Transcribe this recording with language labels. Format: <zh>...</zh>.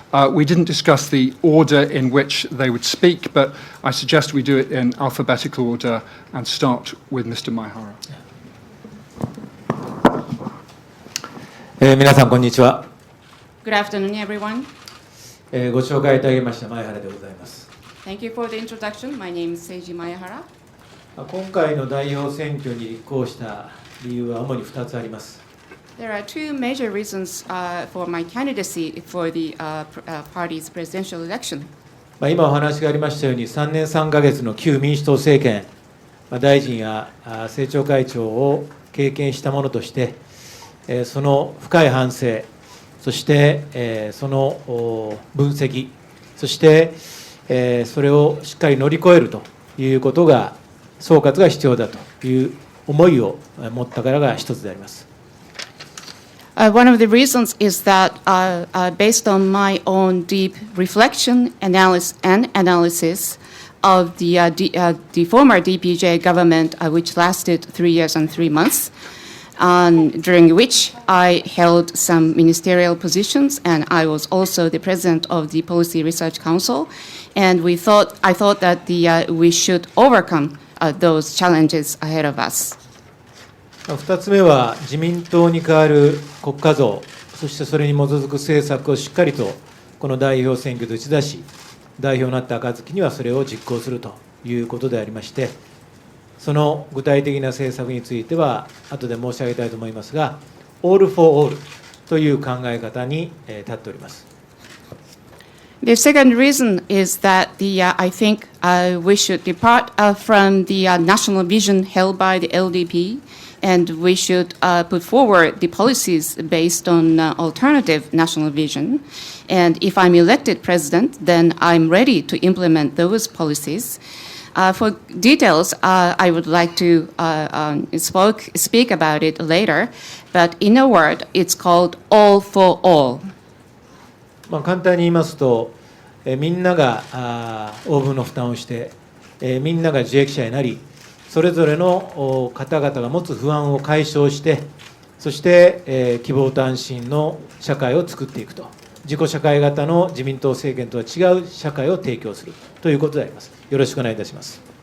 <en>We didn't discuss the order in which they would speak, but I suggest we do it in alphabetical order and start with Mr. Maehara.</en> <ja>皆さんこんにちは。</ja> <en>Good afternoon, everyone.</en> <ja>ご紹介いただきました前原でございます。</ja> <en>Thank you for the introduction. My name is Seiji Maehara.</en> <ja>今回の代表選挙に立候補した理由は主に2つあります。</ja> <en>There are 2 major reasons for my candidacy for the party's presidential election.</en> <ja>今お話がありましたように3年3ヶ月の旧民主党政権、大臣や政調会長を経験したものとして、その深い反省、そしてその分析、そしてそれをしっかり乗り越えるということが、総括が必要だという思いを持ったからが一つであります。</ja> <en>One of the reasons is that based on my own deep reflection, analysis of the former DPJ government, which lasted 3 years and 3 months, during which I held some ministerial positions, and I was also the president of the Policy Research Council. And I thought that we should overcome those challenges ahead of us.</en> <ja>2つ目は自民党に代わる国家像、そしてそれに基づく政策をしっかりとこの代表選挙で打ち出し、代表になった暁にはそれを実行するということでありまして、その具体的な政策については後で申し上げたいと思いますが、オール・フォー・オールという考え方に立っております。</ja> <en>The second reason is that I think we should depart from the national vision held by the LDP, and we should put forward the policies based on alternative national vision. And if I'm elected president, then I'm ready to implement those policies. For details, I would like to speak about it later, but in a word, it's called all for all.</en> <ja>簡単に言いますと、みんなが応分の負担をして、みんなが受益者になり、それぞれの方々が持つ不安を解消して、そして、希望と安心の社会を作っていくと、自己社会型の自民党政権とは違う社会を提供するということであります。よろしくお願いいたします。</ja>